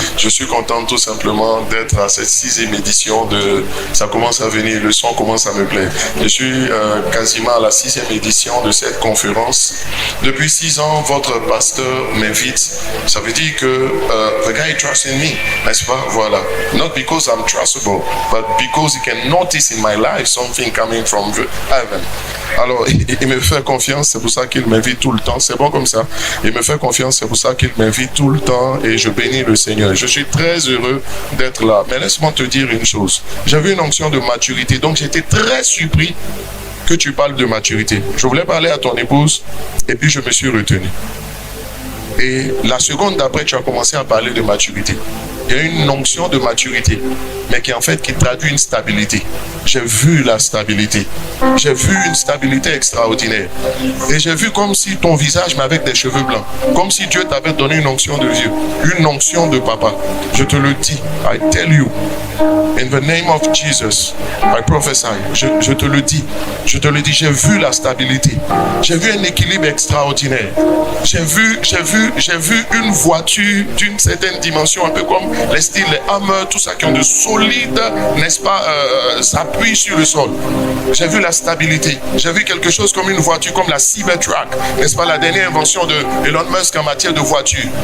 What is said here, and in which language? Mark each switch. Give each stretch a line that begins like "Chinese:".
French: Je suis content tout simplement d'être à cette 6e édition de... Ça commence à venir, le son commence à me plaire. Je suis quasiment à la 6e édition de cette conférence. Depuis 6 ans, votre pasteur m'invite. Ça veut dire que
English: the guy trusts in me,
French: n'est-ce pas? Voilà.
English: Not because I'm trustable, but because he can notice in my life something coming from heaven.
French: Alors, il me fait confiance, c'est pour ça qu'il m'invite tout le temps. C'est bon comme ça. Il me fait confiance, c'est pour ça qu'il m'invite tout le temps et je bénis le Seigneur. Je suis très heureux d'être là. Mais laisse-moi te dire une chose. J'avais une onction de maturité, donc j'étais très surpris que tu parles de maturité. Je voulais parler à ton épouse et puis je me suis retenu. Et la seconde d'après, tu as commencé à parler de maturité. Il y a une onction de maturité, mais qui traduit une stabilité. J'ai vu la stabilité. J'ai vu une stabilité extraordinaire. Et j'ai vu comme si ton visage, mais avec des cheveux blancs. Comme si Dieu t'avait donné une onction de vieux. Une onction de papa. Je te le dis.
English: I tell you. In the name of Jesus, I prophesy.
French: Je te le dis. Je te le dis. J'ai vu la stabilité. J'ai vu un équilibre extraordinaire. J'ai vu une voiture d'une certaine dimension, un peu comme les styles, les Hummer, tout ça, qui ont de solides, n'est-ce pas, s'appuient sur le sol. J'ai vu la stabilité. J'ai vu quelque chose comme une voiture, comme la Cybertruck, n'est-ce pas, la dernière invention de Elon Musk en matière de voiture.